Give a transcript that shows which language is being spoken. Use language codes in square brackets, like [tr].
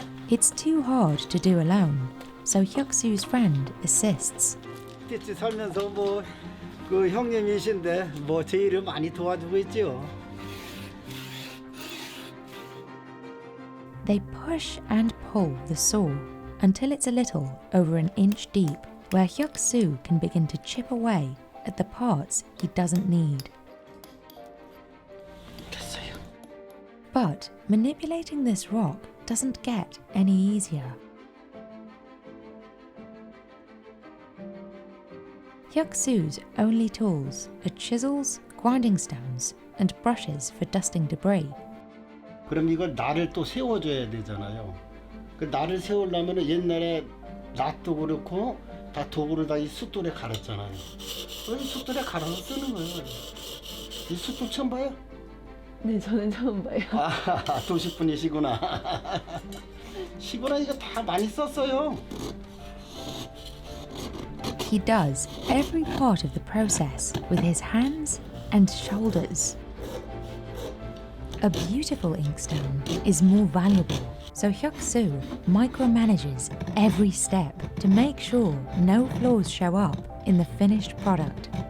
[en] It's too hard to do alone, so Hyuk-soo's friend assists. [ko] 띠띠 살면서 그 형님이신데 제 일을 많이 도와주고 있죠. [en] They push and pull the saw until it's a little over an inch deep, where Hyuk-soo can begin to chip away at the parts he doesn't need. [ko] 됐어요. [en] But manipulating this rock doesn't get any easier. Hyuk-soo's only tools are chisels, grinding stones, and brushes for dusting debris. [ko] 그럼 이걸 날을 또 세워줘야 되잖아요. 그 날을 세우려면 옛날에 낫도 그렇고 다 도구를 다 이 숫돌에 갈았잖아요. 이 숫돌에 갈아서 쓰는 거예요. 이 숫돌 처음 봐요? 네, 저는 처음 봐요. 아, 도시분이시구나. 시구나 이거 다 많이 썼어요. [en] He does every part of the process with his hands and shoulders. A beautiful inkstone is more valuable, so Hyuk-soo micromanages every step to make sure no flaws show up in the finished product.